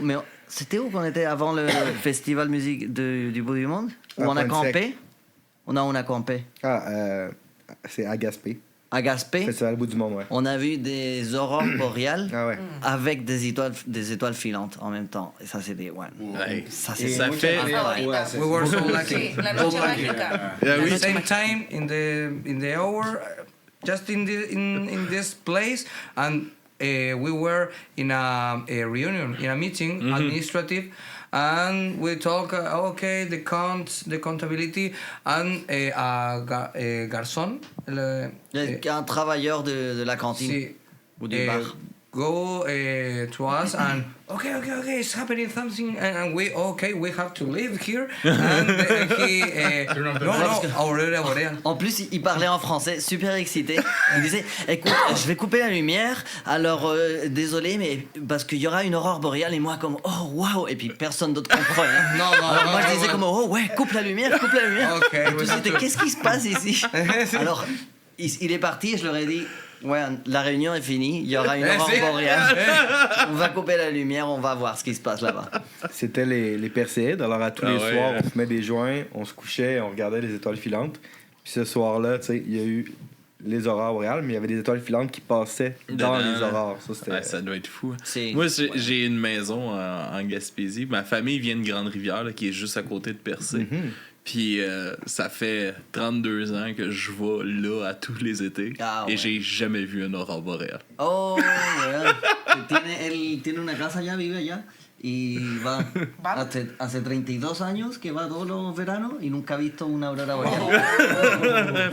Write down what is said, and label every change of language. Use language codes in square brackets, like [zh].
[fr] Mais c'était où qu'on était avant le festival musique du bout du monde? Où on a campé? On a campé. C'est à Gaspé. À Gaspé? Festival bout du monde, ouais. On a vu des aurores boréales avec des étoiles filantes en même temps. Et ça, c'était... Ouais. Ça fait... [en] We were so lucky. [es] La noche mágica. [en] At the same time, in the hour, just in this place, and we were in a reunion, in a meeting, administrative, and we talk, the accountability, and a garçon. [fr] Un travailleur de la cantine ou du bar. [en] go to us and okay, it's happening something, and we have to live here. And he Aurora Boreal. [fr] En plus, il parlait en français, super excité. Il disait, écoute, je vais couper la lumière, alors désolé, mais parce qu'il y aura une aurore boréale, et moi comme, oh waouh, et puis personne d'autre comprenait. Moi je disais comme, oh ouais, coupe la lumière. [en] Okay, [fr] et tous étaient, qu'est-ce qui se passe ici? Alors, il est parti et je leur ai dit, ouais, la réunion est finie, il y aura une aurore boréale. On va couper la lumière, on va voir ce qui se passe là-bas. C'était les Perséides, alors à tous les soirs, on fumait des joints, on se couchait, on regardait les étoiles filantes. Puis ce soir-là, tu sais, il y a eu les aurores boréales, mais il y avait des étoiles filantes qui passaient dans les aurores. Ça doit être fou. Moi, j'ai une maison en Gaspésie. Ma famille vient de Grande-Rivière, là, qui est juste à côté de Percé. Mm-hmm. Puis ça fait 32 ans que je vais là à tous les étés et j'ai jamais vu une aurore boréale. [en] Oh, well. [es] Él tiene una casa allá, vive allá. Y va hace 32 años que va todos los veranos y nunca ha visto una aurora boreal.